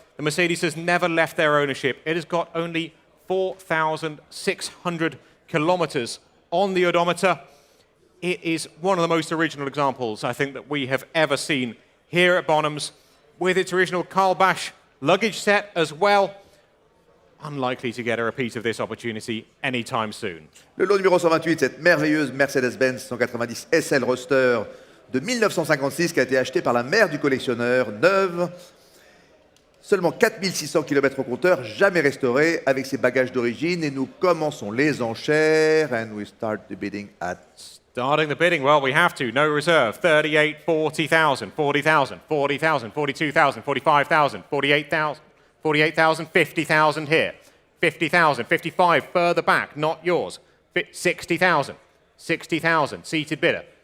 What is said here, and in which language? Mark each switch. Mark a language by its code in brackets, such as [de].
[en] The Mercedes has never left their ownership. It has got only 4,600 kilometers on the odometer. It is one of the most original examples, I think, that we have ever seen here at Bonhams, with its original Carl Basch luggage set as well. Unlikely to get a repeat of this opportunity anytime soon. [fr] Le lot numéro 128, cette merveilleuse Mercedes-Benz 190 SL Roadster de 1956 qui a été achetée par la mère du collectionneur, neuve. Seulement 4600 km au compteur, jamais restaurée, avec ses bagages d'origine. Et nous commençons les enchères. [en] And we start the bidding at... Starting the bidding, well, we have to. No reserve. 38, 40,000, 40,000, 40,000, 42,000, 45,000, 48,000, 48,000, 50,000 here. 50,000, 55 further back, not yours. 60,000, 60,000, seated bidder.